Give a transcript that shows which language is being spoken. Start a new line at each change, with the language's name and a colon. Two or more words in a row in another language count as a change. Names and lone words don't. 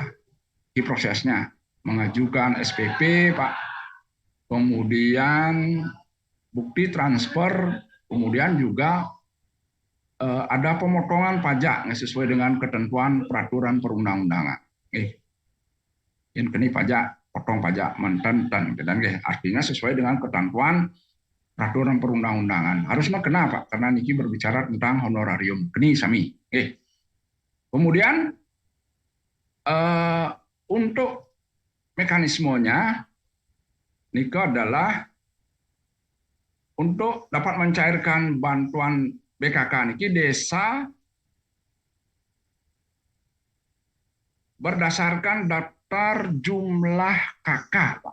Indonesian: Di prosesnya mengajukan SPP Pak, kemudian bukti transfer, kemudian juga ada pemotongan pajak sesuai dengan ketentuan peraturan perundang-undangan. Ini pajak, potong pajak mantan dan artinya sesuai dengan ketentuan peraturan perundang-undangan. Harusnya kenapa? Karena niki berbicara tentang honorarium.
Balinese: Keni sami.
Indonesian: Kemudian untuk mekanismenya niki adalah untuk dapat mencairkan bantuan BKK niki desa berdasarkan daftar jumlah KK, Pak.